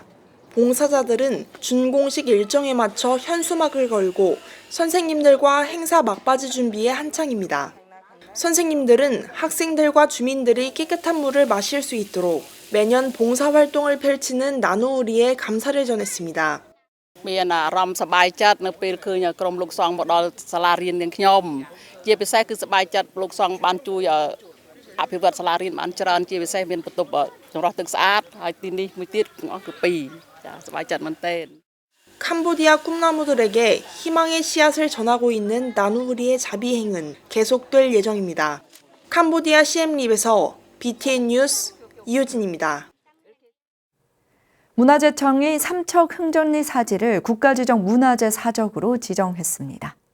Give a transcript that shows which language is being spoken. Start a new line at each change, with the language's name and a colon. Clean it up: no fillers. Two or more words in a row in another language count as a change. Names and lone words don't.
Korean: 봉사자들은 준공식 일정에 맞춰 현수막을 걸고 선생님들과 행사 막바지 준비에 한창입니다. 선생님들은 학생들과 주민들이 깨끗한 물을 마실 수 있도록 매년 봉사활동을 펼치는 나누우리에 감사를 전했습니다.
Khmer: មានអារម្មណ៍សប្បាយចិត្តនៅពេលឃើញក្រុមលោកសង្ឃមកដល់សាលារៀននាងខ្ញុំជាពិសេសគឺសប្បាយចិត្តលោកសង្ឃបានជួយអភិវឌ្ឍសាលារៀនបានច្រើនជាពិសេសមានបន្ទប់ចម្រោះទឹកស្អាតហើយទីនេះមួយទៀតទាំងអស់គឺ2ចាសប្បាយចិត្តមែនទែន
Korean: 캄보디아 꿈나무들에게 희망의 씨앗을 전하고 있는 나누우리의 자비행은 계속될 예정입니다. 캄보디아 시엠립에서 BTN 뉴스 이효진입니다. 문화재청이 삼척 흥전리 사지를 국가지정 문화재 사적으로 지정했습니다.